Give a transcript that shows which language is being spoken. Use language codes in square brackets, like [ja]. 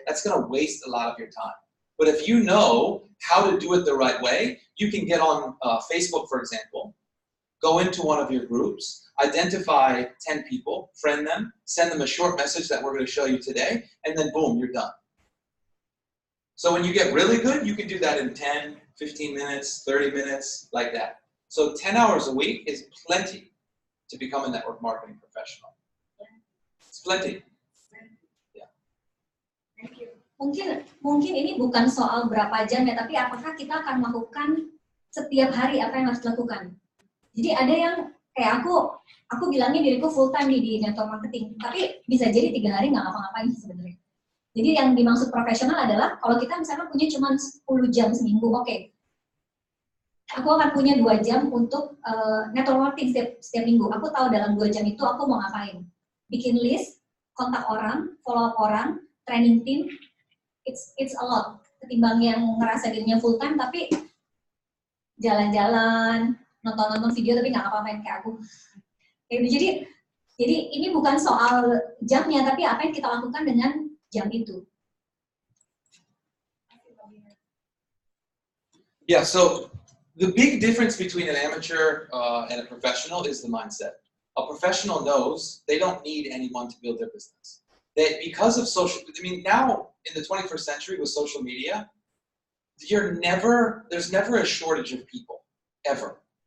[en] That's going to waste a lot of your time. But if you know how to do it the right way, you can get on Facebook, for example, go into one of your groups, identify 10 people, friend them, send them a short message that we're going to show you today, and then boom, you're done. So when you get really good, you can do that in 10, 15 minutes, 30 minutes, like that. So 10 hours a week is plenty to become a network marketing professional. It's plenty. Yeah. Thank you. [id] Mungkin ini bukan soal berapa jam ya, tapi apakah kita akan melakukan setiap hari apa yang harus dilakukan. Jadi ada yang kayak aku bilangnya diriku full time nih di network marketing, tapi bisa jadi 3 hari nggak ngapa-ngapain sebenarnya. Jadi yang dimaksud profesional adalah kalau kita misalnya punya cuma 10 jam seminggu, oke. Aku akan punya 2 jam untuk network marketing setiap minggu. Aku tahu dalam 2 jam itu aku mau ngapain. Bikin [en] list, [id] kontak orang, [en] follow up [id] orang, [en] training team, it's a lot. [id] Ketimbang yang ngerasa dirinya full time tapi jalan-jalan, nonton video tapi nggak ngapa-ngapain kayak aku. Jadi ini bukan soal jamnya, tapi apa yang kita lakukan dengan jam itu. [en] Yeah, so the big difference between an amateur and a professional is the mindset. A professional knows they don't need anyone to build their business. Because of now in the 21st century with social media, there's never a shortage of people, ever.